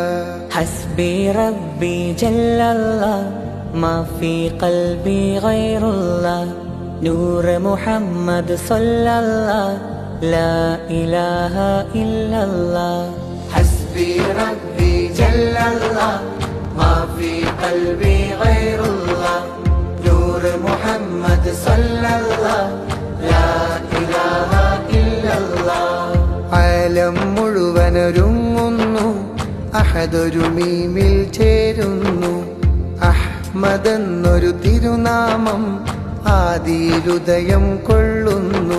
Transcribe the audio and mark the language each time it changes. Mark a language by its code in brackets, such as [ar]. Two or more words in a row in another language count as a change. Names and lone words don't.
[ar] حسبي ربي جل الله ما في قلبي غير الله نور محمد صلى الله لا إله إلا الله حسبي ربي جل الله ما في قلبي غير الله نور محمد صلى الله لا إله إلا الله عالم [ml] മുഴുവനൊരുങ്ങുന്നു അഹദൊരു മീമിൽ ചേരുന്നു അഹ്മദ് എന്നൊരു തിരുനാമം ആദിയിലുദയം കൊള്ളുന്നു